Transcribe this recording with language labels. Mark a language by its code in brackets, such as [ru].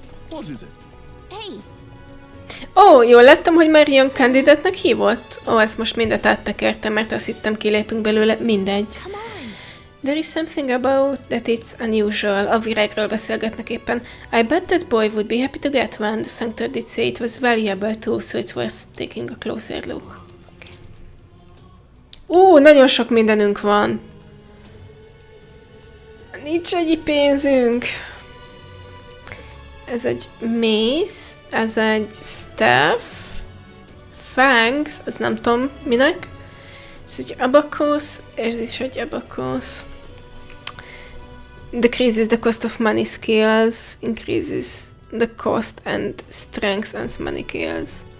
[en] What is it? Hey! [hu] Ó, jól láttam, hogy már Young Candidate-nek hívott? Ó, ezt most mindet áttekertem, mert azt hittem kilépünk belőle, mindegy. [en] There is something about that it's unusual. [hu] A virágról beszélgetnek éppen. [en] I bet that boy would be happy to get one. The sanctor did say it was valuable too, so it's worth taking a closer look. [hu] Nagyon sok mindenünk van. Nincs annyi pénzünk. Ez egy mace, ez egy staff, fangs, az nem tudom minek. Ez egy abacus, ez is egy abacus. [en] Decreases the cost of money skills, increases the cost and strength and money skills.